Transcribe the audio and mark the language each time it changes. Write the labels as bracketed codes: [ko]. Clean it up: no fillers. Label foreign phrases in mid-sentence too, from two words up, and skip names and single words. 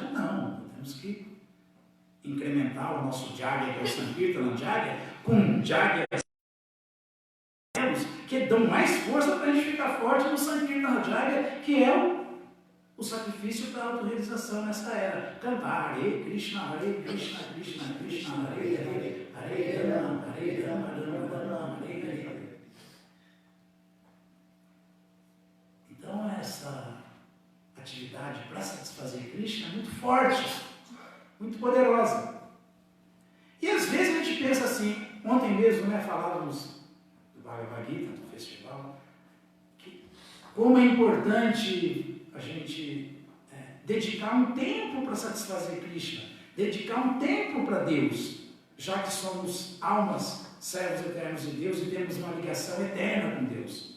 [pt] Não, temos que incrementar o nosso Jagya, que é o Sankirtana Jagya, com Jagya que dão mais força para a gente ficar forte no Sankirtana Jagya, que é o sacrifício para a autorrealização nessa era. [sa] Cantar हरे कृष्ण कृष्ण कृष्ण हरे हरे हरे राम हरे राम राम राम हरे हरे. [pt] Então essa atividade para satisfazer Krishna é muito forte, muito poderosa. E às vezes a gente pensa assim, ontem mesmo, falávamos do Bhagavad Gita, do festival, que como é importante a gente dedicar um tempo para satisfazer Krishna, dedicar um tempo para Deus, já que somos almas, servos eternos de Deus e temos uma ligação eterna com Deus.